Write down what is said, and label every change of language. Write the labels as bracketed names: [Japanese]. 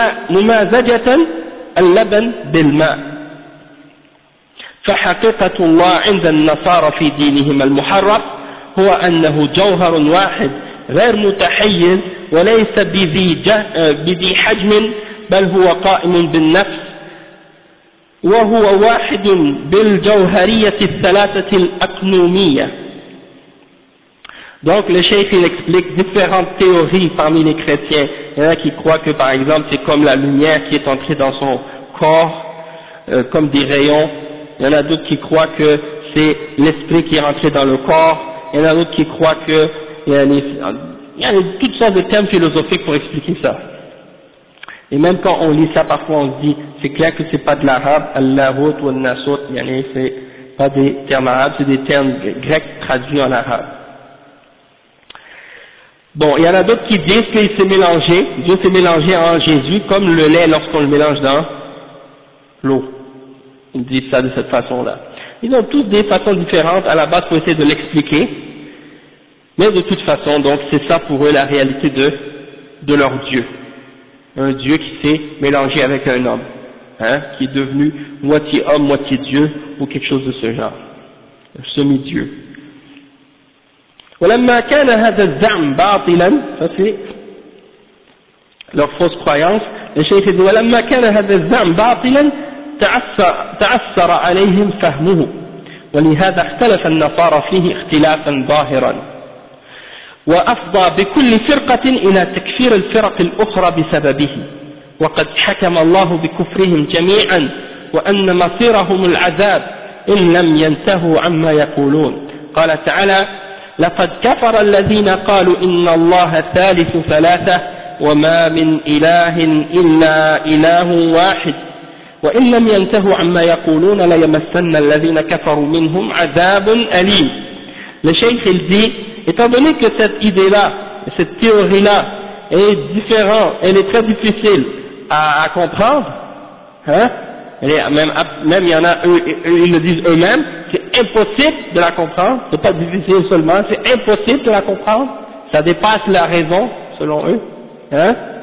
[Arabic] ممازجة اللبن بالماء فحقيقة الله عند النصارى في دينهم المحرف هو أنه جوهر واحد غير متحيز وليس بذي حجم بل هو قائم بالنفس وهو واحد بالجوهرية الثلاثة الأقنومية. [French] Donc le chef il explique différentes théories parmi les chrétiens. Il y en a qui croient que par exemple c'est comme la lumière qui est entrée dans son corps comme des rayons. Il y en a d'autres qui croient que c'est l'esprit qui est rentré dans le corps. Il y en a d'autres qui croient que il y a toutes sortes de termes philosophiques pour expliquer ça. Et même quand on lit ça, parfois on se dit, c'est clair que c'est pas de l'arabe, al-lahut ou al-nasut, c'est pas des termes arabes, c'est des termes grecs traduits en arabe. Bon, il y en a d'autres qui disent qu'il s'est mélangé, Dieu s'est mélangé en Jésus comme le lait lorsqu'on le mélange dans l'eau. Ils disent ça de cette façon-là. Ils ont tous des façons différentes à la base pour essayer de l'expliquer. Mais de toute façon, donc, c'est ça pour eux la réalité de leur Dieu. Un Dieu qui s'est mélangé avec un homme, hein, qui est devenu moitié homme, moitié Dieu, ou quelque chose de ce genre. Un semi-Dieu. [Arabic] ولما كان هذا الزعم باطلا ففي [French] leur fausse croyance, [Arabic] الشيخ يقول ولما كان هذا الزعم باطلا تعثر عليهم فهمه ولهذا اختلف النصارى فيه اختلافا ظاهرا وافضى بكل فرقه الى تكفير الفرق الاخرى بسببه وقد حكم الله بكفرهم جميعا وان مصيرهم العذاب ان لم ينتهوا عما يقولون قال تعالى لقد كفر الذين قالوا إن الله ثالث ثلاثة وما من إله إلا إله واحد وإن لم ينتهوا عما يقولون ليمسن الذين كفروا منهم عذاب أليم. لشيخ الزي [French] étant donné que cette idée-là, cette théorie-là est différente, elle est très difficile à comprendre, hein? Même il y en a, ils le disent eux-mêmes, c'est impossible de la comprendre, c'est pas difficile seulement, c'est impossible de la comprendre, ça dépasse la raison, selon eux, hein.